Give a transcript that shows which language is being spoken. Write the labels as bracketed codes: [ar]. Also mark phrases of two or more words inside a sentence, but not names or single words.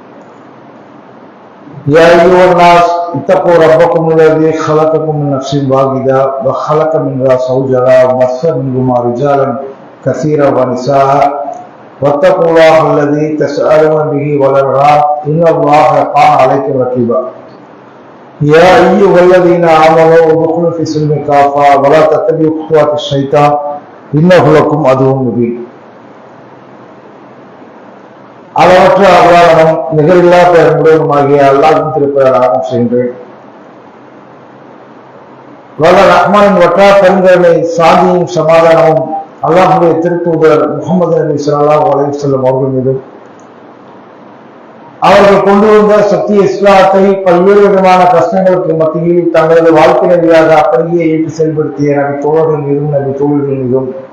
[ar] يا أيها الناس اتقوا ربكم الذي خلقكم من نفس واحدة وخلق منها زوجها وبث منهما رجالا كثيرا ونساء واتقوا الله الذي تسألون به والأرحام إن الله كان عليكم رقيبا. يا أيها الذين آمنوا ادخلوا في السلم كافة ولا تتبعوا خطوات الشيطان إنه لكم عدو مبين. [ta] அளவற்ற அல்லாஹ்வும் நிகரில்லா பெரும்புடையவனுமாகிய அல்லாஹ்வின் திருப்பெயரால் ஆரம்பம் செய்கின்றேன். வல்ல ரஹ்மானின் வற்றா பெருங்கருணை சாந்தியும் சமாதானமும் அல்லாஹ்வுடைய திருத்தூதர் முஹம்மது நபி [ar] صلى الله عليه وسلم [ta] அவர்கள் மீதும் அவர்கள் கொண்டு வந்த சத்திய இஸ்லாத்தை பல்வேறு விதமான கஷ்டங்களுக்கு மத்தியில் தங்களது வாழ்க்கை நெறியாக அப்படியே ஏற்று செயல்படுத்திய நபி தோழர்கள் மீதும் நபி தோழர்கள் மீதும்